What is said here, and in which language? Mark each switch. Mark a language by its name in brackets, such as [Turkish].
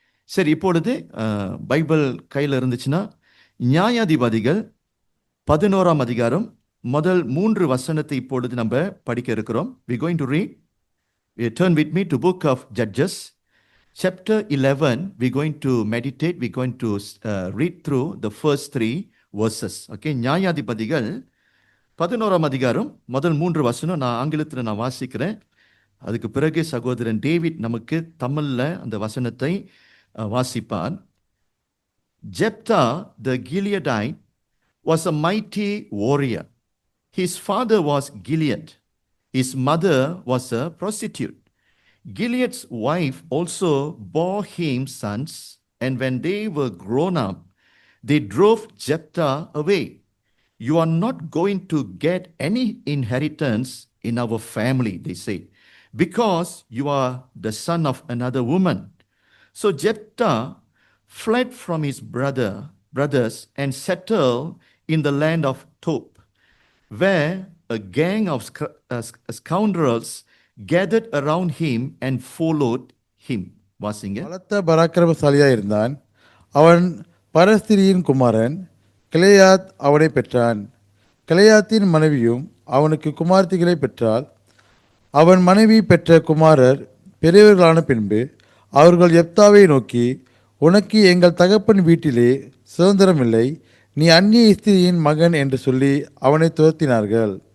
[Tamil] சரி, இப்பொழுது பைபிள் கையில் இருந்துச்சுன்னா நியாயாதிபதிகள் 11ஆம் அதிகாரம் முதல் 3 வசனத்தை இப்பொழுது நம்ம படிக்க இருக்கிறோம். [English] We going to read. Turn with me to book of Judges. Chapter 11, we're going to meditate. We're going to read through the first 3 verses. [Tamil] Okay, நியாயாதிபதிகள் 11ஆம் அதிகாரம் முதல் 3 வசனம் நான் ஆங்கிலத்தில் நான் வாசிக்கிறேன். அதுக்கு பிறகு சகோதரன் டேவிட் நமக்கு தமிழ்ல அந்த வசனத்தை வாசிப்பான். [English] Jephthah the Gileadite was a mighty warrior. His father was Gilead. His mother was a prostitute. Gilead's wife also bore him sons, and when they were grown up, they drove Jephthah away. You are not going to get any inheritance in our family, they say, because you are the son of another woman. So Jephthah fled from his brothers and settled in the land of Tob, where a gang of scoundrels gathered around him and followed him. [Tamil] வாசிங்க. பலத்த பராக்கிரமசாலியாக இருந்தான். அவன் பரஸ்திரியின் குமாரன் கிளையாத் அவனை பெற்றான். கிளையாத்தின் மனைவியும் அவனுக்கு குமார்த்திகளை பெற்றாள். அவன் மனைவி பெற்ற குமாரர் பெரியவர்களான பின்பு அவர்கள் யெப்தாவை நோக்கி, உனக்கு எங்கள் தகப்பன் வீட்டிலே சுதந்திரமில்லை, நீ அந்நிய ஸ்திரியின் மகன் என்று சொல்லி அவனை துரத்தினார்கள்.